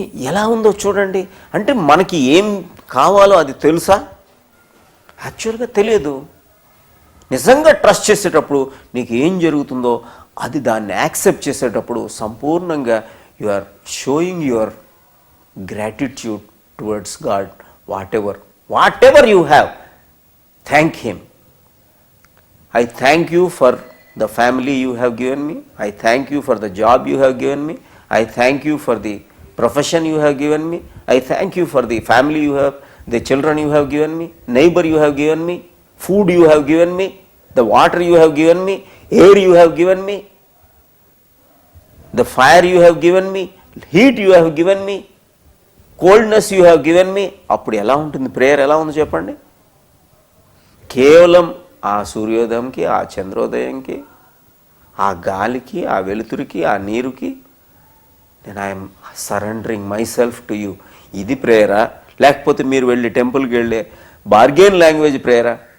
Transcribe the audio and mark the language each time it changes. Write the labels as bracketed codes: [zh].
[te] ఎలా ఉందో చూడండి. అంటే మనకి ఏం కావాలో అది తెలుసా? యాక్చువల్గా తెలియదు. నిజంగా ట్రస్ట్ చేసేటప్పుడు నీకు ఏం జరుగుతుందో అది దాన్ని యాక్సెప్ట్ చేసేటప్పుడు సంపూర్ణంగా [en] You are showing your gratitude towards God. Whatever you have, thank him. I thank you for the family you have given me. I thank you for the job you have given me. I thank you for the profession you have given me. I thank you for the family you have, the children you have given me, neighbor you have given me, food you have given me, the water you have given me, air you have given me, the fire you have given me, heat you have given me, coldness you have given me. [te] అప్పుడు ఎలా ఉంటుంది prayer? ఎలా ఉంది చెప్పండి? కేవలం ఆ సూర్యోదయంకి, ఆ చంద్రోదయంకి, ఆ గాలికి, ఆ వెలుతురికి, ఆ నీరుకి నేను [en] I'm surrendering myself to you. [te] ఇది ప్రేయరా? లేకపోతే మీరు వెళ్ళి టెంపుల్కి వెళ్ళే బార్గెన్ లాంగ్వేజ్ ప్రేయరా?